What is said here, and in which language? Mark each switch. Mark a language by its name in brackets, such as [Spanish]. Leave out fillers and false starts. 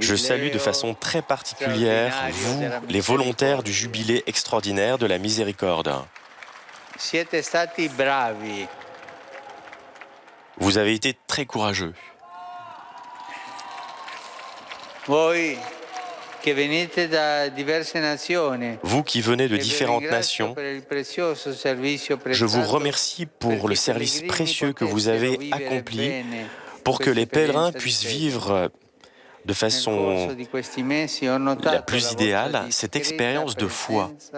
[French] Je salue de façon très particulière vous, les volontaires du jubilé extraordinaire de la miséricorde. [Italian] Siete stati bravi. [French] Vous avez été très courageux. [Italian] Voi che venite da diverse nazioni. [French] Vous qui venez de différentes nations, je vous remercie pour le service précieux que vous avez accompli pour que les pèlerins puissent vivre de façon la plus idéale cette expérience de foi.